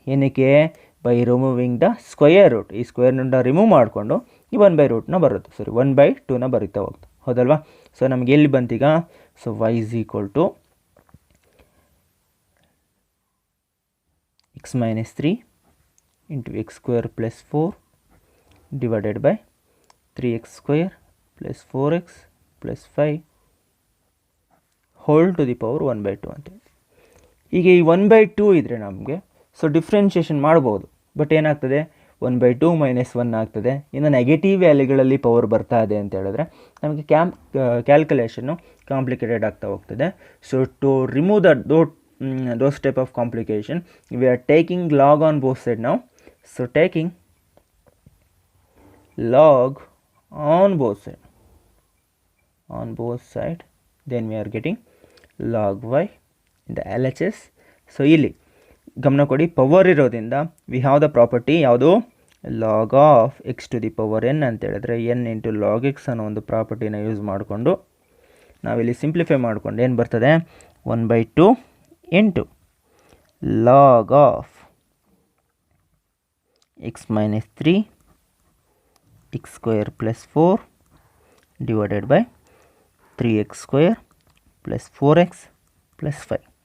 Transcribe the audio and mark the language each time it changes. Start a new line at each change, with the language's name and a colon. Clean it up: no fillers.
Kannada: ಏನಕ್ಕೆ,
English: by removing the square root,
Kannada: ಈ ಸ್ಕ್ವೇರ್ನಿಂದ remove ಮಾಡಿಕೊಂಡು ಈ 1/2ನ ಬರುತ್ತೆ, 1/2ನ ಬರೀತಾ ಹೋಗ್ತದೆ. ಹೌದಲ್ವಾ? ಸೊ ನಮಗೆ ಎಲ್ಲಿ ಬಂತೀಗ, so
English: y is equal to x minus 3 into x square plus 4 divided by 3x square plus 4x plus 5 whole to the power 1/2
Kannada: ಅಂತ. ಈಗ ಈ 1/2 ಇದ್ದರೆ ನಮಗೆ ಸೊ ಡಿಫ್ರೆನ್ಷಿಯೇಷನ್ ಮಾಡ್ಬೋದು, ಬಟ್ ಏನಾಗ್ತದೆ 1/2 - 1 ಆಗ್ತದೆ. ಇನ್ನು ನೆಗೆಟಿವ್ ವ್ಯಾಲ್ಯೂಗಳಲ್ಲಿ ಪವರ್ ಬರ್ತಾ ಇದೆ ಅಂತ ಹೇಳಿದ್ರೆ ನಮಗೆ ಕ್ಯಾಲ್ಕುಲೇಷನ್ನು ಕಾಂಪ್ಲಿಕೇಟೆಡ್ ಆಗ್ತಾ ಹೋಗ್ತದೆ.
English: So to remove those type of complication, we are taking log on both side now. So taking log on both side, then we are getting log y in the LHS.
Kannada: So ಇಲ್ಲಿ ಗಮನ ಕೊಡಿ, power ಇರೋದ್ರಿಂದ
English: we have the property
Kannada: ಯಾವುದು,
English: log of x to the power n
Kannada: ಅಂತ ಹೇಳಿದ್ರೆ N into log X ಅನ್ನೋ ಒಂದು ಪ್ರಾಪರ್ಟಿನ use ಮಾಡಿಕೊಂಡು ನಾವಿಲ್ಲಿ ಸಿಂಪ್ಲಿಫೈ ಮಾಡಿಕೊಂಡು ಏನು ಬರ್ತದೆ,
English: 1/2 into log of x minus 3 x square plus 4 divided by 3x square plus 4x plus 5.